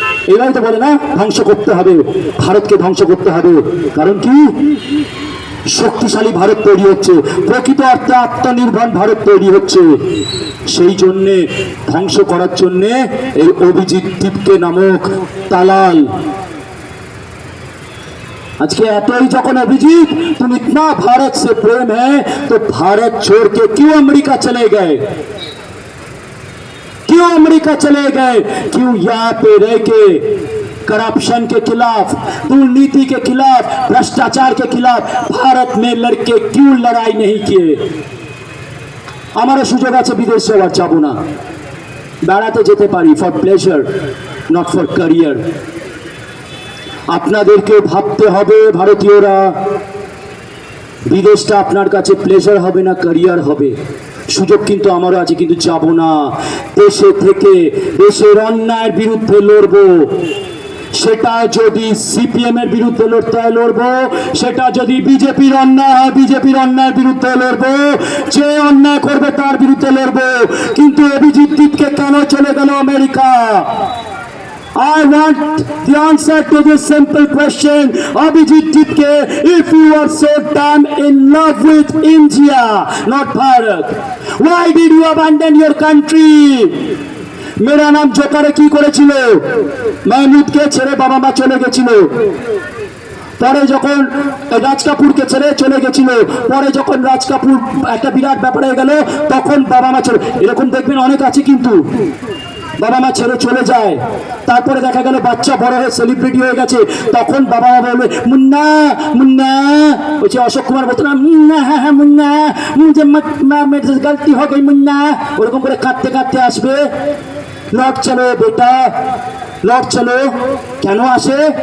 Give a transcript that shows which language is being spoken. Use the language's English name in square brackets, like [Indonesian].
[Bangla] এইভাবে তো বলে না, ধ্বংস করতে হবে, ভারতকে ধ্বংস করতে হবে। কারণ কি? শক্তিশালী ভারত তৈরি হচ্ছে, প্রকৃত অর্থে আত্মনির্ভর ভারত তৈরি হচ্ছে। সেই জন্যে ধ্বংস করার জন্যে এই অভিজিৎ দীপকে নামক দালাল। আজকে এতই যখন অভিজিৎ [Hindi] तुम इतना भारत से प्रेम है तो भारत छोड़ के क्यों अमेरिका चले गए? क्यों अमेरिका चले गए? क्यों यहाँ पे रह के करप्शन के खिलाफ, दुर्नीति के खिलाफ, भ्रष्टाचार के खिलाफ भारत में लड़के क्यों लड़ाई नहीं किए? [Bangla] हमारा সুযোগ আছে বিদেশ যাওয়ার, যাব না, বেড়াতে যেতে পারি [English] For pleasure, not for career. [Bangla] আপনাদেরকে ভাবতে হবে ভারতীয়রা, বিদেশটা আপনার কাছে প্লেজার হবে না, ক্যারিয়ার হবে। সুযোগ কিন্তু আমারও আছে, কিন্তু যাব না। দেশে থেকে দেশের অন্যায়ের বিরুদ্ধে লড়বো। সেটা যদি সিপিএম এর বিরুদ্ধে লড়তে হয় লড়বো, সেটা যদি বিজেপির অন্যায় হয় বিজেপির অন্যায়ের বিরুদ্ধে লড়বো, যে অন্যায় করবে তার বিরুদ্ধে লড়বো। কিন্তু অভিজিৎ দীপকে কেন চলে গেল America? [English] I want the answer to this simple question. Abhijit Dipke, if you are so damn in love with India, not Bharat, why did you abandon your country? [Bangla] मेरा नाम जोकारे की করেছিল? [Hindi] महमूद के [Bangla] ছেড়ে বাবা মা চলে গেছিল। পরে যখন রাজ কাপুরকে ছেড়ে চলে গেছিল, পরে যখন রাজ কাপুর একটা বিরাট ব্যাপার হয়ে গেল, তখন বাবা মা ছেড়ে, এরকম দেখবেন অনেক আছে কিন্তু বাবা মা ছেড়ে চলে যায়, তারপরে দেখা গেল বাচ্চা বড় হয়ে সেলিব্রিটি হয়ে গেছে, তখন বাবা মা বলবে মুন্না মুন্না, ওই যে অশোক কুমার বলতো না মুন্না, হ্যাঁ হ্যাঁ মুন্না, [Hindi] মুঝে মেরে গলতি হয়ে গই মুন্না, [Bangla] ওরকম করে কাঁদতে কাঁদতে আসবে, [Hindi] লট চলো বেটা লট চলো। [Bangla] কেন আসে?